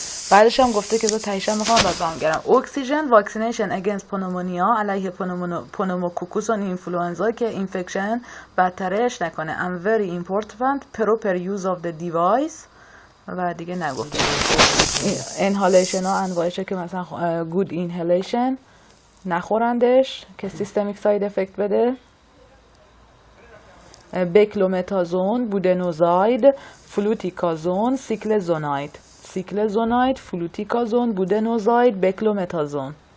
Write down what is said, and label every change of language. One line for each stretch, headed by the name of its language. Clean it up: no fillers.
Persian: بعدش هم گفته که تایشم میخوام بعد برمیگردم. اکسیژن واکسینیشن اگینست پنومونیا، علیه پنوموکوکوس و اینفلوئنزا که اینفکشن بدترش نکنه.
English: and very important proper use of the device.
Persian: و دیگه نگفته اینهالیشن ها انواعشه که مثلا گود اینهالیشن نخورندش که سیستمیک ساید افکت بده. بکلومتازون، بودنوزاید، فلوتیکازون، سیکلزوناید، فلوتیکازون، بودنوزاید، بکلومتازون.